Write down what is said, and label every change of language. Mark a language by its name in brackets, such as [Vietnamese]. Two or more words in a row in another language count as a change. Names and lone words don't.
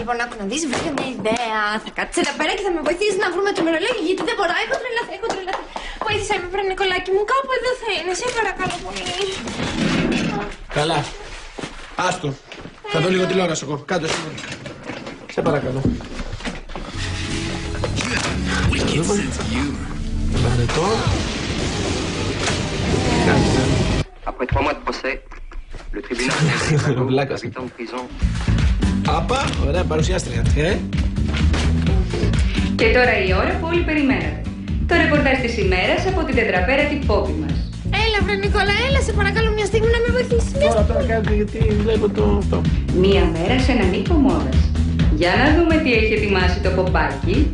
[Greek] Λοιπόν, άκου να δεις, βρήκα μια ιδέα. Θα κάτσεις εδώ πέρα και θα με βοηθήσεις να βρούμε το μερολόγιο, γιατί δεν μπορώ. Έχω τρελαθεί. Βοήθησέ με, βρε Νικολάκη μου, κάπου εδώ θα είναι. Σε παρακαλώ πολύ. Καλά. Άστο. Θα δω λίγο τηλεόραση εγώ. Κάτω σήμερα. Σε παρακαλώ. [French] Après 3 mois de procès, le tribunal a 8 ans de prison. [Greek] Άπα, ωραία, παρουσιάστρια. Και τώρα η ώρα που όλοι περιμένατε. Το ρεπορτάζ της ημέρας από την τετραπέρατη πόπη μας. Έλα, βρε Νικόλα, έλα, σε παρακαλώ μια στιγμή να με βοηθήσεις. Τώρα κάνετε γιατί βλέπω το αυτό. Μία μέρα σε έναν οίκο μόδας. Για να δούμε τι έχει ετοιμάσει το ποπάκι.